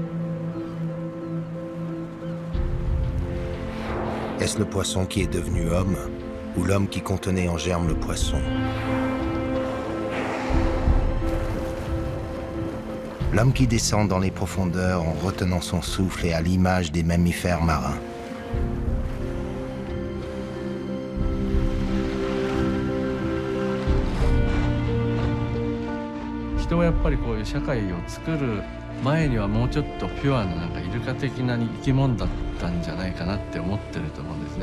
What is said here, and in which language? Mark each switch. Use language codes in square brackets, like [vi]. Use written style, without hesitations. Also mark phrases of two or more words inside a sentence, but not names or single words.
[fr] Est-ce le poisson qui est devenu homme ou l'homme qui contenait en germe le poisson? L'homme qui descend dans les profondeurs en retenant son souffle et à l'image des mammifères marins. [ja] 人はやっぱりこういう社会を作る前にはもうちょっとピュアななんかイルカ的な生き物だったんじゃないかなって思ってると思うんですね。